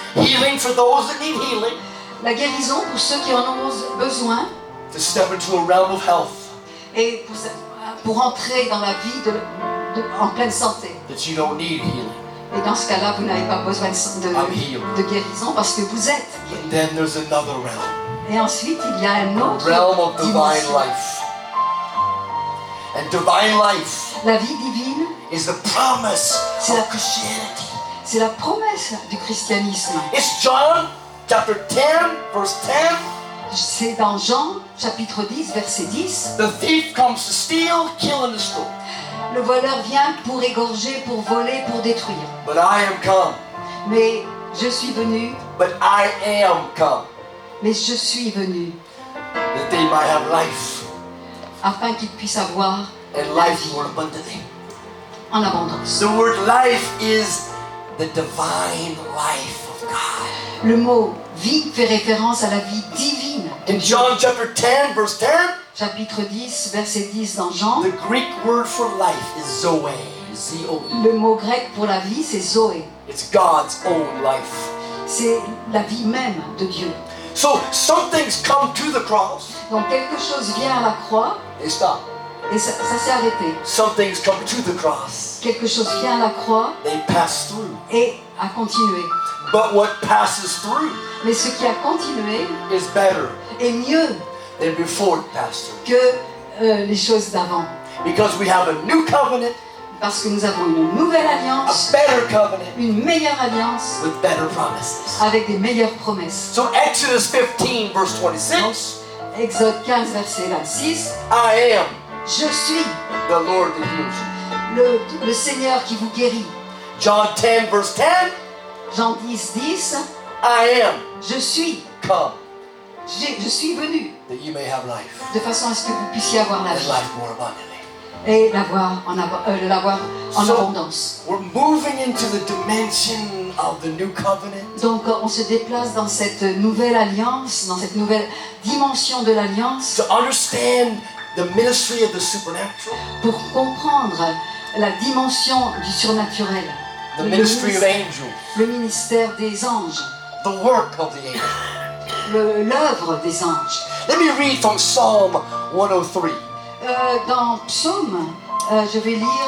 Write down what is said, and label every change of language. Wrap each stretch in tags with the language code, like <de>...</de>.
<en>Healing for those that need healing,</en> <fr>La guérison pour ceux qui en ont besoin</fr> <en>to step into a realm of health</en> <fr>et pour entrer dans la vie en pleine santé.</fr> <en>that you don't need healing.</en> <fr>Et dans ce cas-là, vous n'avez pas besoin de guérison parce que vous êtes guéri.</fr> <en>And then there's another realm,</en> <fr>Et ensuite, il y a une autre</fr> <en>realm of divine</en> <fr>dimension.</fr> <en>life. And divine life</en> <fr>La vie divine,</fr> <en>is the promise</en> <fr>C'est la-</fr> <en>of Christianity.</en> <fr>c'est la promesse du christianisme.</fr> <en>It's John chapter 10, verse 10.</en> <fr>C'est dans Jean, chapitre 10, verset 10.</fr> <en>The thief comes to steal, kill, and destroy.</en> <fr>Le voleur vient pour égorger, pour voler, pour détruire.</fr> <en>But I am come.</en> <fr>Mais je suis venu,</fr> <en>But I am come</en> <fr>mais je suis venu</fr> <en>that they might have life</en> <fr>afin qu'ils puissent avoir</fr> <en>and</en> <fr>la</fr> <en>life</en> <fr>vie</fr> <en>more abundantly.</en> <fr>en abondance.</fr> <en>The word life is the divine life of God.</en> <fr>Le mot vie fait référence à la vie divine.</fr> <en>In John chapter 10, verse 10,</en> <fr>Chapitre 10, verset 10 dans Jean.</fr> <en>the Greek word for life is Zoe. Z-O-E.</en> <fr>Le mot grec pour la vie, c'est Zoé.</fr> <en>It's God's own life.</en> <fr>C'est la vie même de Dieu.</fr> <en>So some things come to the cross,</en> <fr>Donc quelque chose vient à la croix</fr> <en>they stop.</en> <fr>et ça s'est arrêté.</fr> <en>Some things come to the cross,</en> <fr>Quelque chose vient à la croix</fr> <en>they pass through.</en> <fr>et a continué.</fr> <en>But what passes through</en> <fr>Mais ce qui a continué</fr> <en>is better</en> <fr>est mieux</fr> <en>than before it passed through.</en> <fr>que les choses d'avant.</fr> <en>Because we have a new covenant,</en> <fr>Parce que nous avons une nouvelle</fr> <en>a</en> <fr>alliance,</fr> <en>better covenant</en> <fr>une meilleure alliance</fr> <en>with better promises.</en> <fr>avec des meilleures promesses.</fr> <en>So Exodus 15, verse 26,</en> <fr>Exode 15, verset 26.</fr> <en>I am</en> <fr>Je suis</fr> <en>the Lord that heals you.</en> <fr>le Seigneur qui vous guérit.</fr> <en>John 10, verse 10,</en> <fr>Jean 10, 10.</fr> <en>I am</en> <fr>Je suis.</fr> <en>come</en> <fr>Je suis venu</fr> <en>that you may have life</en> <fr>de façon à ce que vous puissiez avoir la</fr> <en>and</en> <fr>vie</fr> <en>life more abundantly.</en> <fr>et l'avoir en</fr> <en>So-</en> <fr>abondance.</fr> <en>We're moving into the dimension of the new covenant.</en> <fr>Donc on se déplace dans cette nouvelle alliance, dans cette nouvelle dimension de l'alliance,</fr> <en>To understand the ministry of the supernatural,</en> <fr>pour comprendre la dimension du surnaturel,</fr> <en>the ministry of angels,</en> <fr>le ministère des anges,</fr> <en>the work of the angels.</en> <fr>l'œuvre des anges.</fr> <en>Let me read from Psalm 103.</en> <fr>Dans Psaume, je vais lire</fr>